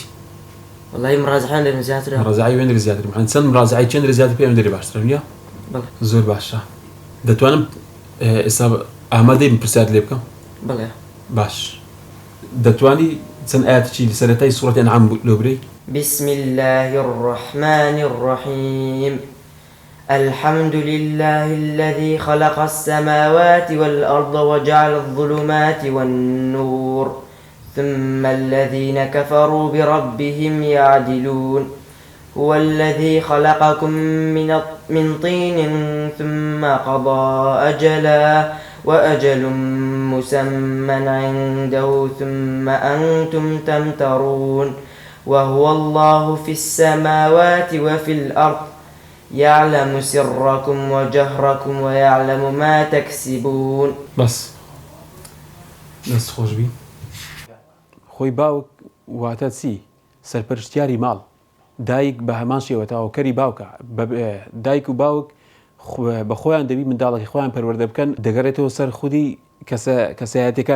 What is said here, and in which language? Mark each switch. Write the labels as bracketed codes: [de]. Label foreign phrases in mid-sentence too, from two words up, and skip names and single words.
[ckb] وەڵڵاهی مڕاجعەیان لێرە زیاترە. مڕاجعەی وێنەر زیاتر چەند مڕاجعەی چەند زیاتر پێم دەری باشترە نییە؟ زۆر باشە. دەتوانم ئێستا ئامادەی پرسیار لێ بکەم؟ بەڵێ. باش. دەتوانی چەند ئاەتێکی لە سەرەتای سوورەتی ئەنعام لێ بڕی؟ [ar] بسم الله الرحمن الرحيم. الحمد لله الذي خلق السماوات والأرض وجعل الظلمات والنور ثم الذين كفروا بربهم يعدلون. هو الذي خلقكم من طين ثم قضى أجلا وأجل مسمى عنده ثم أنتم تمترون. وهو الله في السماوات وفي الأرض يعلم سركم وجهركم ويعلم ما تكسبون. [ckb] بس خۆش بی. خۆی باوک واتە چی؟ سەرپەرشتیاری ماڵ. دایک بە هەمان شێوە تاوەکەری باوکە. دایک و باوک بە خۆیان دەبی منداڵێکی خۆیان پەروەردە بکەن، دەگەڕێتەوە سەر خودی کەسایەتەکان.